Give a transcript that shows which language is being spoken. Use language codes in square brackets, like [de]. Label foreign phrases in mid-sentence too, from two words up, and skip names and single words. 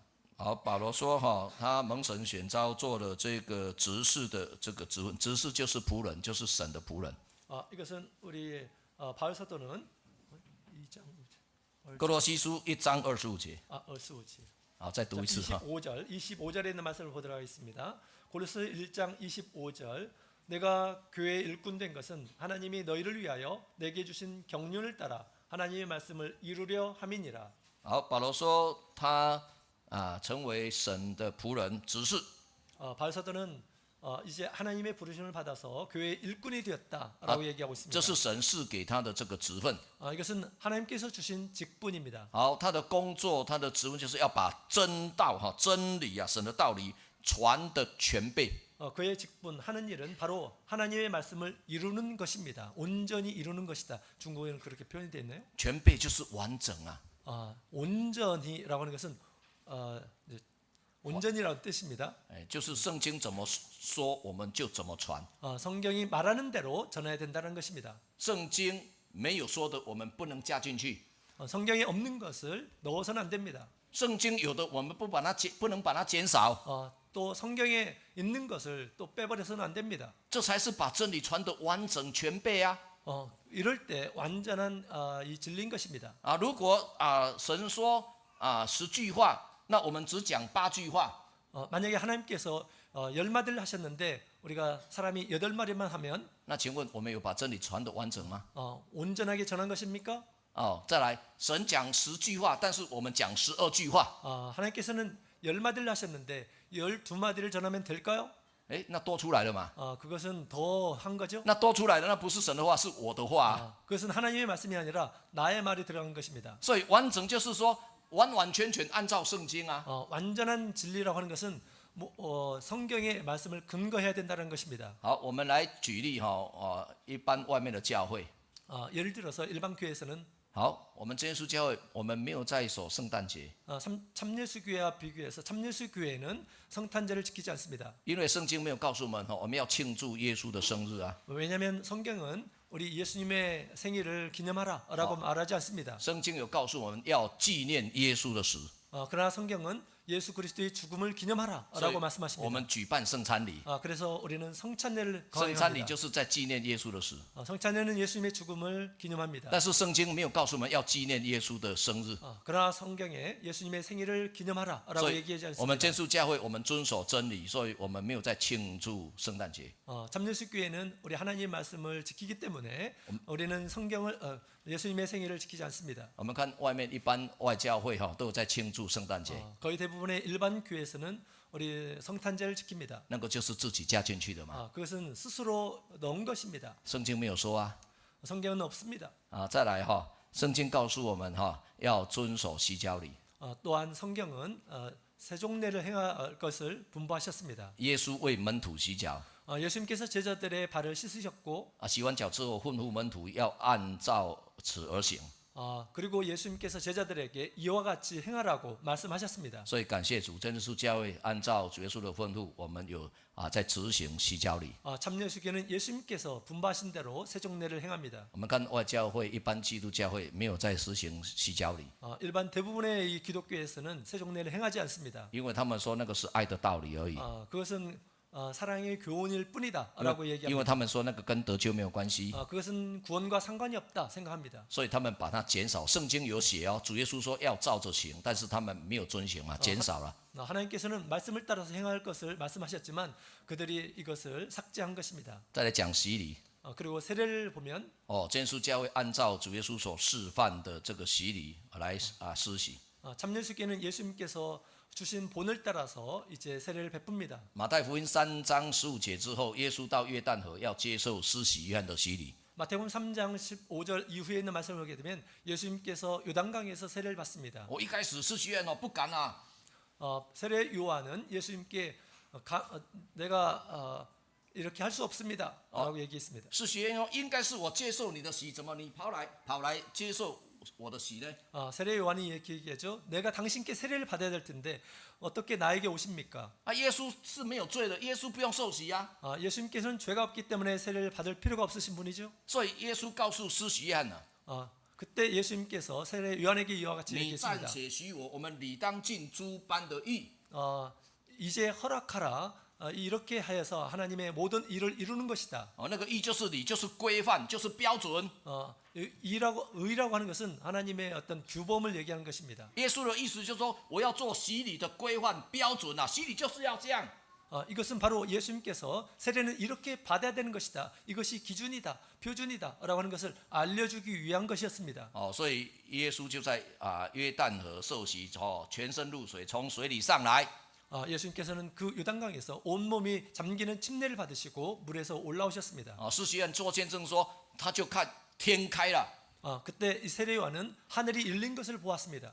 [zh] 好，保罗说他蒙神选召做了这个执事的这个职分，执事就是仆人，就是神的仆人。 [ko] 이것은 우리 바울 사도는 2장 [zh] 哥罗西书1章25节。 [ko] 25절. [zh] 好，再读一次 [ko] 25절에 있는 말씀을 보도록 하겠습니다. 골로새 1장 25절. 내가 교회의 일꾼 된 것은 하나님이 너희를 위하여 내게 주신 경륜을 따라 하나님의 말씀을 이루려 함이니라. [zh] 好，保罗说他成为神的仆人，执事。 [ko] 바울 사도는 이제 하나님의 부르심을 받아서 교회의 일꾼이 되었다라고 얘기하고 있습니다. [zh] 这是神赐给他的这个职分。 [ko] 이것은 하나님께서 주신 직분입니다. [zh] 好，他的工作，他的职分就是要把真道真理神的道理传的全备。 [ko] 그의 직분 하는 일은 바로 하나님의 말씀을 이루는 것입니다. 온전히 이루는 것이다. 중국어에는 그렇게 표현이 되어 있나요? [zh] 全备就是完整啊， [ko] 온전히라고 하는 것은 온전이라는 뜻입니다. [zh] 就是圣经怎么说我们就怎么传。 [ko] 성경이 말하는 대로 전해야 된다는 것입니다. [zh] 圣经没有说的我们不能加进去， [ko] 성경에 없는 것을 넣어서는 안 됩니다. [zh] 圣经有的我们不能把它减少， [ko] 또 성경에 있는 것을 또 빼버려서는 안 됩니다. [zh] 这才是把真理传得完整全备啊。 [ko] 이럴 때 완전한 이 진리인 것입니다. [zh] 如果神说10句话，那我们只讲8句话， [ko] 만약에 하나님께서 10마디를 하셨는데 우리가 사람이 8마디만 하면 [zh] 那请问我们有把真理传得完整吗？ [ko] 온전하게 전한 것입니까? [zh] 再来，神讲10句话，但是我们讲12句话， [ko] 하나님께서는 10마디를 하셨는데 12마디를 전하면 될까요? [zh] 那多出来了嘛？ [ko] 그것은 더 한 거죠. [zh] 那多出来的那不是神的话，是我的话啊。 [ko] 그것은 하나님의 말씀이 아니라 나의 말이 들어간 것입니다. [zh] 所以完整就是说完完全全按照圣经啊。 [ko] 완전한 진리라고 하는 것은 성경의 말씀을 근거해야 된다는 것입니다. [zh] 好，我们来举例一般外面的教会。 [ko] 예를 들어서 일반 교회에서는 [zh] 好，我们真耶稣教会，我们没有在守圣诞节， [ko] 참예수교회와 비교해서 참예수교회는 성탄절을 지키지 않습니다. [zh] 因为圣经没有告诉我们我们要庆祝耶稣的生日啊。 [ko] 왜냐하면 성경은 우리 예수님의 생일을 기념하라라고 말하지 않습니다. [zh] 圣经有告诉我们要纪念耶稣的死， [ko] 그러나 성경은 예수 그리스도의 죽음을 기념하라라고 [zh] 我 [ko] 말씀하십니다. [zh] 们举办圣餐礼， [ko] 그래서 우리는 성찬례를 [zh] 圣餐礼 [ko] 거행합니다. [zh] 就是在纪念耶稣的死。 [ko] 성찬례는 예수님의 죽음을 기념합니다. [zh] 但是圣经没有告诉我们要纪念耶稣的生日， [ko] 그러나 성경에 예수님의 생일을 기념하라라고 [zh] 所以 [ko] 얘기하지 [zh] 我们 [ko] 않습니다. [zh] 真耶稣教会我们遵守真理，所以我们没有在庆祝圣诞节。 [ko] 참예수교회는 우리 하나님의 말씀을 지키기 때문에 우리는 성경을 예수님의 생일을 지키지 않습니다. [zh] 我们看外面一般外教会都有在庆祝圣诞节， [ko] 거의 대부분의 일반 교회에서는 우리 성탄절을 지킵니다. [zh] 那个就是自己加进去的嘛。 [ko] 그것은 스스로 넣은 것입니다. [zh] 圣经没有说啊。 [ko] 성경은 없습니다. [zh] 再来圣经告诉我们要遵守洗脚礼。 [ko] 또한 성경은 세종례를 행할 것을 분부하셨습니다. [zh] 耶稣为门徒洗脚， [ko] 예수님께서 제자들의 발을 씻으셨고 [zh] 洗完脚之后吩咐门徒要按照此而行。 [ko] 그리고 예수님께서 제자들에게 이와 같이 행하라고 말씀하셨습니다. [zh] 所以感谢主，真耶稣教会按照主耶稣的吩咐，我们有在执行洗脚礼。 [ko] 참예수교는 예수님께서 분부하신 대로 세종례를 행합니다. [zh] 我们看外教会一般基督教会没有在实行洗脚礼， [ko] 일반 대부분의 이 기독교에서는 세종례를 행하지 않습니다. [zh] 因为他们说那个是爱的道理而已， [ko] 그것은 사랑의 교훈일 뿐이다라고 [zh] 因为 [ko] 얘기합니다. [zh] 他们说那个跟得救没有关系， [ko] 그것은 구원과 상관이 없다 생각합니다. [zh] 所以他们把它减少。圣经有写主耶稣说要照着行，但是他们没有遵行嘛，减少了。 [ko] 하나님께서는 말씀을 따라서 행할 것을 말씀하셨지만 그들이 이것을 삭제한 것입니다. [zh] 再来讲洗礼， [ko] 그리고 세례를 보면 [zh] 真耶稣教会按照主耶稣所示范的这个洗礼来施洗。 [ko] 참예수교는 예수님께서 주신 본을 따라서 이제 세례를 베풉니다. [zh] 马太福音3章15节之后，耶稣到约旦河要接受施洗约翰的洗礼。 [ko] 마태복음 3장 15절 이후에 있는 말씀을 보게 되면 예수님께서 요단강에서 세례를 받습니다. [zh] 我一开始施洗约翰不敢啊， [ko] 세례 요한은 예수님께 내가 이렇게 할 수 없습니다라고 얘기했습니다. [zh] 施洗约翰应该是我接受你的洗，怎么你跑来接受我的洗呢？ [ko] 세례 요한이 이렇게 얘기하죠. 내가 당신께 세례를 받아야 될 텐데 어떻게 나에게 오십니까? [zh] 耶稣是没有罪的，耶稣不用受洗啊。 [ko] 예수님께서는 죄가 없기 때문에 세례를 받을 필요가 없으신 분이죠. [zh] 所以耶稣告诉施洗约翰 [ko] 그때 예수님께서 세례 요한에게 이와 같이 [zh] 你暂 [ko] 얘기했습니다. [zh] 且许我们理当尽诸般的义。 [ko] 이제 허락하라. 이렇게 하여서 하나님의 모든 일을 이루는 것이다. [zh] 那个义就是理，就是规范，就是标准。 [ko] 의라고 하는 것은 하나님의 어떤 규범을 얘기하는 것입니다. [zh] 耶稣的意思就是说，我要做洗礼的规范标准啊，洗礼就是要这样。 [ko] 이것은 바로 예수님께서 세례는 이렇게 받아야 되는 것이다. 이것이 기준이다, 표준이다라고 하는 것을 알려주기 위한 것이었습니다. [zh] 所以耶稣就在约旦河受洗，全身入水，从水里上来。 [ko] 예수님께서는 그 요단강에서 온몸이 잠기는 침례를 받으시고 물에서 올라오셨습니다. [zh] 施洗约翰做见证说，他就看天开了。 [ko] 그때 이 세례요한은 하늘이 열린 것을 보았습니다.